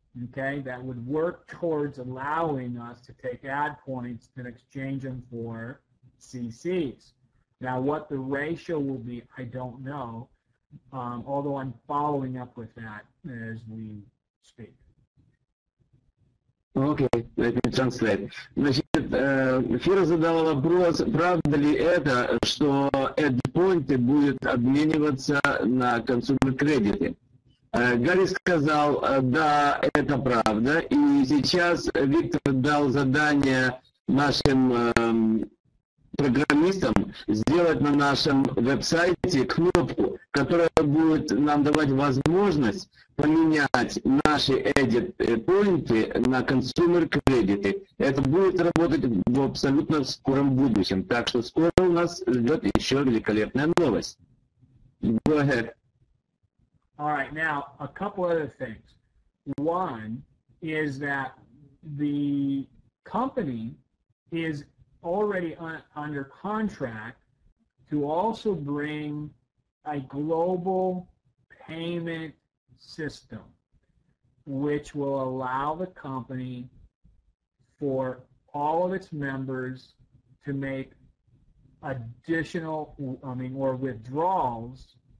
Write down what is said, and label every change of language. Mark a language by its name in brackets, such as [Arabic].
[English] Okay, that would work towards allowing us to take ad points and exchange them for CCs. Now, what the ratio will be, I don't know, although I'm following up with that as we speak. Окей, let me translate. [Russian] Значит, Фира задала вопрос, правда ли это, что ad-поинты будут обмениваться на consumer кредиты. Гарри сказал, да, это правда, и сейчас Виктор дал задание нашим программистам сделать на нашем веб-сайте кнопку, которая будет нам давать возможность поменять наши ADIT-поинты на consumer кредиты. Это будет работать в абсолютно скором будущем, так что скоро у нас ждет еще великолепная новость. [English] Go ahead. All right, now a couple other things. One is that the company is already under contract to also bring a global payment system, which will allow the company for all of its members to make additional, or withdrawals